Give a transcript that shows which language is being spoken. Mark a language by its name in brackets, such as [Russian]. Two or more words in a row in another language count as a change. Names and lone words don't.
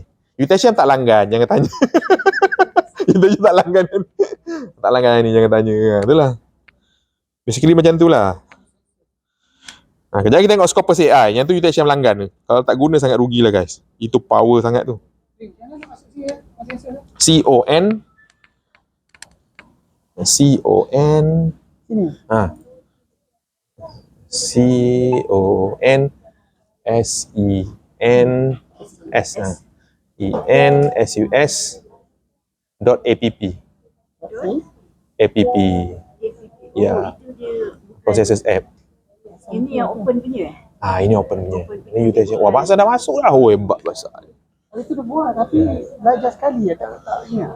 [Malay] UTM tak langgan, jangan tanya. Itu tak langgan. Tak langgan ni, jangan tanya. Itulah. Basically macam tu lah. Kejap kita tengok Scopus AI. Yang tu UTM langgan. Kalau tak guna sangat rugilah guys. Itu power sangat tu. C-O-N C-O-N-S-E-N-S E-N-S-U-S.app. App. Ya. Consensus app. Ini yang open punya. Ini open punya. Ini UTM. Wah, bahasa dah masuk lah. Hebat bahasa. Itu dah buat tapi belajar sekali ya tak ingat.